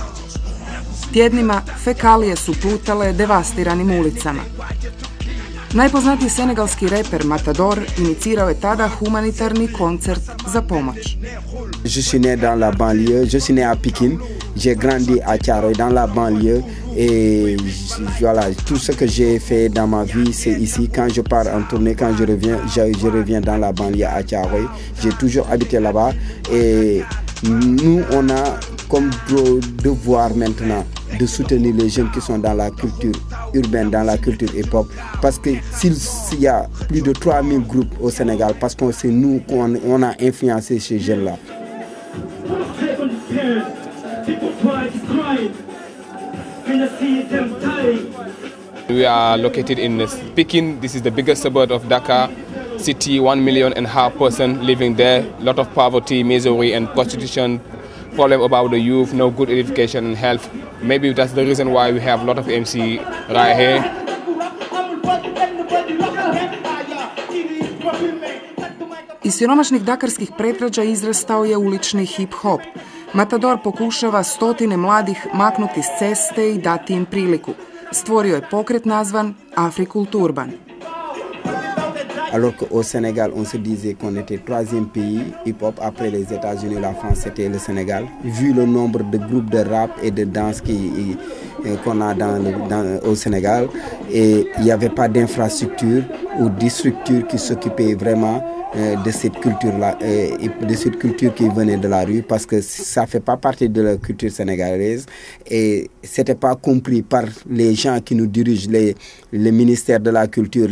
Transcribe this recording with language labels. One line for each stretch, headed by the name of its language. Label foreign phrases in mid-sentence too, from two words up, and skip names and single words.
Croatian: Tjednima fekalije su plutale devastiranim ulicama. Najpoznatiji senegalski reper Matador inicirao je tada humanitarni koncert za pomoć.
French: Je suis né dans la banlieue, je suis né à Pikine, j'ai grandi à Thiaroye dans la banlieue et voilà, tout ce que j'ai fait dans ma vie c'est ici. Quand je pars en tournée, quand je reviens dans la banlieue à Thiaroye, j'ai toujours habité là-bas et nous on a comme devoir maintenant de soutenir les jeunes qui sont dans la culture urbaine, dans la culture hip-hop, parce que s'il y a plus de 3000 groupes au Sénégal, parce que c'est nous qu'on a influencé ces jeunes-là.
English: We are located in Pikine. This is the biggest suburb of Dakar city, 1.5 million person living there. A lot of poverty, misery and prostitution, problem about the youth, no good education and health. Maybe that's the reason why we have a lot of MC right here.
Croatian: Iz siromašnih dakarskih predgrađa izrastao je ulični hip-hop. Matador pokušava stotine mladih maknuti s ceste i dati im priliku. Stvorio je pokret nazvan Afrikulturban.
French: Alors qu'au Sénégal, on se disait qu'on était troisième pays hip-hop après les États-Unis, la France, c'était le Sénégal. Vu le nombre de groupes de rap et de danse qu'on a au Sénégal, et il n'y avait pas d'infrastructure ou de structure qui s'occupait vraiment de cette culture-là, de cette culture qui venait de la rue, parce que ça ne fait pas partie de la culture sénégalaise et ce n'était pas compris par les gens qui nous dirigent, les ministères de la culture.